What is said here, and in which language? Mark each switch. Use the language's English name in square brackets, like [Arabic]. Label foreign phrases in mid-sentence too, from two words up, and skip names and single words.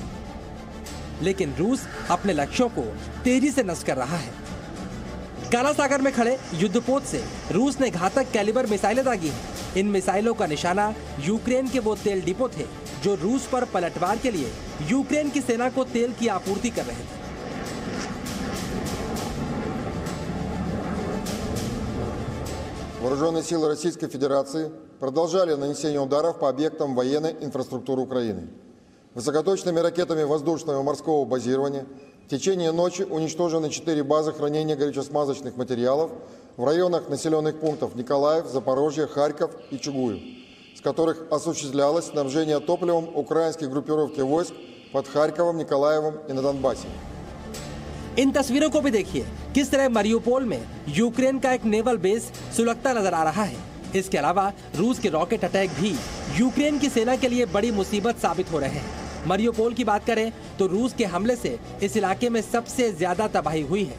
[Hindi] लेकिन रूस अपने लक्ष्यों को तेजी से नष्ट कर रहा है। काला सागर में खड़े युद्धपोत से रूस ने घातक कैलिबर मिसाइलें दागी हैं। इन मिसाइलों का निशाना यूक्रेन के वो तेल डिपो थे जो रूस पर पलटवार के लिए यूक्रेन की सेना को तेल की आपूर्ति कर रहे थे। [Russian] Вооруженные силы Российской Федерации продолжали нанесение ударов по объектам военной инфраструктуры Украины. Высокоточными ракетами воздушного и морского базирования в течение ночи уничтожены 4 базы хранения горюче-смазочных материалов в районах населенных пунктов Николаев, Запорожье, Харьков и Чугуев, с которых осуществлялось снабжение топливом украинской группировки войск под Харьковом, Николаевом и на Донбассе. [Hindi] इन तस्वीरों को भी देखिए, किस तरह मरियुपोल में यूक्रेन का एक [English] naval base [Hindi] सुलगता नजर आ रहा है। इसके अलावा रूस के [English] rocket attack [Hindi] भी यूक्रेन की सेना के लिए बड़ी मुसीबत साबित हो रहे हैं। मरियुपोल की बात करें तो रूस के हमले से इस इलाके में सबसे ज्यादा तबाही हुई है।